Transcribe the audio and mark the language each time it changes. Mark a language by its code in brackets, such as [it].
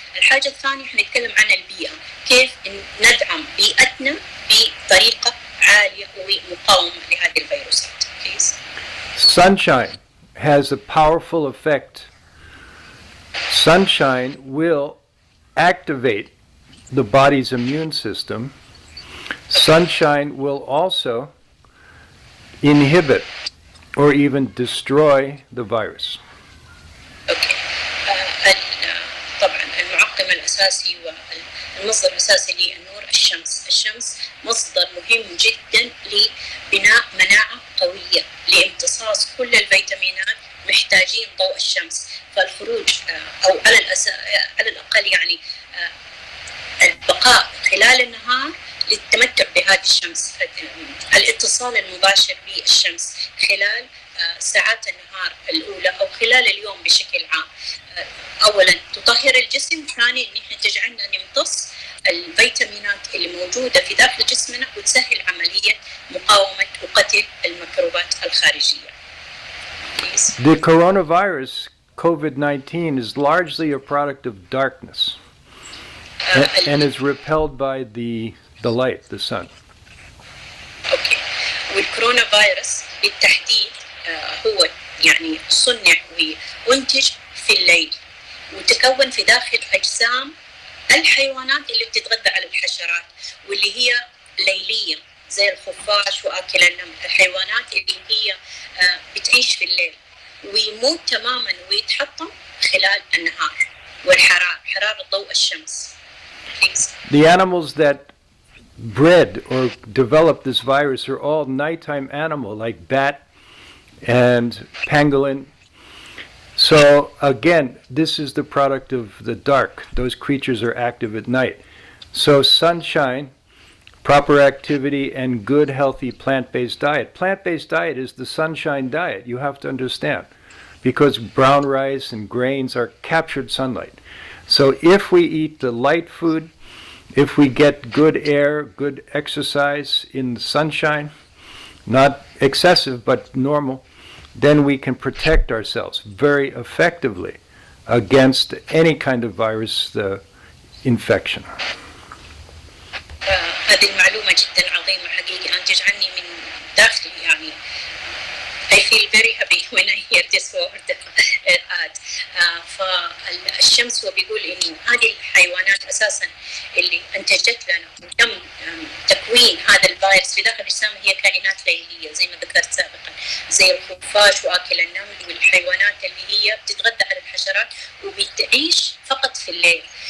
[ar] الحاجه الثانيه حنتكلم عن البيئه، كيف ندعم بيئتنا بطريقه عاليه ومقاومه لهذه الفيروسات. [en] Please. Sunshine has a powerful effect. Sunshine will activate the body's immune system. Sunshine will also inhibit or even destroy the virus. [ar] اوكي، طبعا المعقم الاساسي والمصدر الاساسي للنور الشمس. الشمس مصدر مهم جدا لبناء مناعه قويه لامتصاص كل الفيتامينات، محتاجين ضوء الشمس. فالخروج او على الاقل يعني البقاء خلال النهار للتمتع بهذه الشمس، الاتصال المباشر بالشمس خلال ساعات النهار الأولى أو خلال اليوم بشكل عام. أولا تطهر الجسم، ثانيا إن احنا تجعلنا نمتص الفيتامينات اللي موجودة في داخل جسمنا وتسهل عملية مقاومة وقتل الميكروبات الخارجية. [en] The coronavirus, COVID-19, is largely a product of darkness and is repelled by the light, the sun. [ar] اوكي، والكورونا فيروس بالتحديد هو يعني صنع وانتج في الليل وتكون في داخل اجسام الحيوانات اللي بتتغذى على الحشرات واللي هي ليليه زي الخفاش واكل النمل، الحيوانات اللي هي بتعيش في الليل ويموت تماما ويتحطم خلال النهار حرارة ضوء الشمس. [en] The animals that bred or developed this virus are all nighttime animal like bat and pangolin. So again, this is the product of the dark. Those creatures are active at night. So sunshine, proper activity, and good healthy plant-based diet. Plant-based diet is the sunshine diet, you have to understand, because brown rice and grains are captured sunlight. So if we eat the light food, if we get good air, good exercise in the sunshine, not excessive but normal, then we can protect ourselves very effectively against any kind of virus infection. [ar] هذه المعلومة جدا عظيمة حقيقة، أنتج عني من داخلي يعني. [en] I feel very happy when I hear this word ad. [ar] فالشمس هو بيقول إنه هذه الحيوانات أساسا اللي أنتجت لنا تم تكوين هذا الفيروس في داخل الأجسام هي كائنات ليلية زي ما ذكرت سابقا، زي الخفاش وآكل النمل والحيوانات اللي هي بتتغذى على الحشرات وبتعيش فقط في الليل.